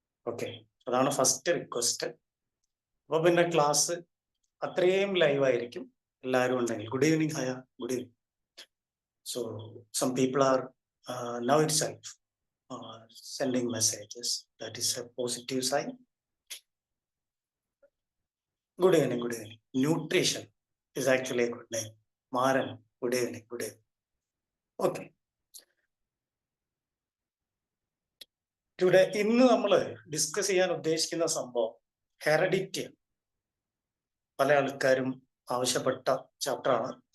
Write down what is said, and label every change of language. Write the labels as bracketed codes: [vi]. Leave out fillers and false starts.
[ml] Okay, അതാണ് first request. അപ്പൊ പിന്നെ ക്ലാസ് അത്രയും ലൈവ് ആയിരിക്കും എല്ലാവരും ഉണ്ടെങ്കിൽ. [en] Good evening hiya. Good evening. So some people are now itself sending messages. That is a positive sign. Good evening, good evening. Nutrition is actually a good name. Maran, good evening, good evening. Okay. [ml] Today ഇന്ന് നമ്മൾ discuss ചെയ്യാൻ ഉദ്ദേശിക്കുന്ന സംഭവം heredity. പല ആൾക്കാരും ആവശ്യപ്പെട്ട ചാപ്റ്ററാണ്.